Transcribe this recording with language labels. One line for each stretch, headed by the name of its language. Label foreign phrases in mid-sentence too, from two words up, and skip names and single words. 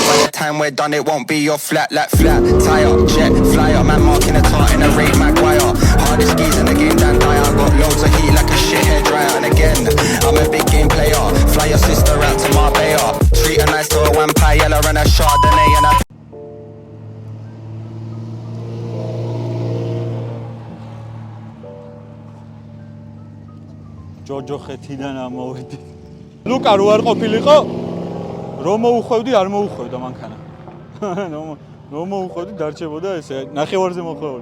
English: By the time we're done, it won't be your flat, like flat. Tire, jet, flyer. Man marking a tart in a raid Maguire. Hardest skis in the game, Dan Dyer. Got loads of heat like a shit hair dryer. And again, I'm a big game player. Fly your sister out to Marbella. Treat her nice to a vampire yellow and a Chardonnay and a...
Georgian: ჯოჯო ხეთიდან ამოვედი. ლუკა რო არ ყოფილიყო, რომ მოუხვევდი, არ მოუხვევდა მანქანა. რომ მოუხვევდი, დარჩებოდა ესე, ნახევარზე მოხვეული.